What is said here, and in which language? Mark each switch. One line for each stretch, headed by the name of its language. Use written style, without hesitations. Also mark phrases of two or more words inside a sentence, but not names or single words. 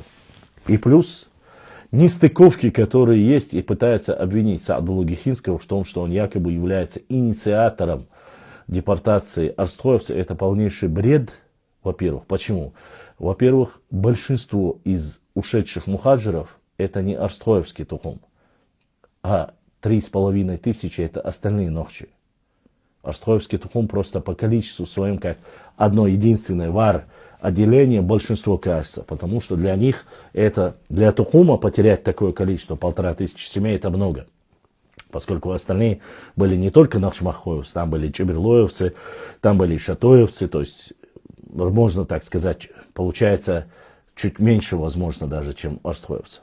Russian: И плюс нестыковки, которые есть, и пытаются обвинить Саадуллу Гехинского в том, что он якобы является инициатором депортации арстхоевцев, это полнейший бред, во-первых. Почему? Во-первых, большинство из ушедших мухаджиров это не арстхоевский тухум, а 3500 это остальные нохчи. Арстхоевский тухум просто по количеству своим, как одно единственное вар отделение, большинство кажется, потому что для них это, для тухума потерять такое количество, 1500 семей, это много. Поскольку остальные были не только нахчмахоевцы, там были чеберлоевцы, там были шатоевцы, то есть, можно так сказать, получается чуть меньше, возможно, даже, чем арстхоевцев.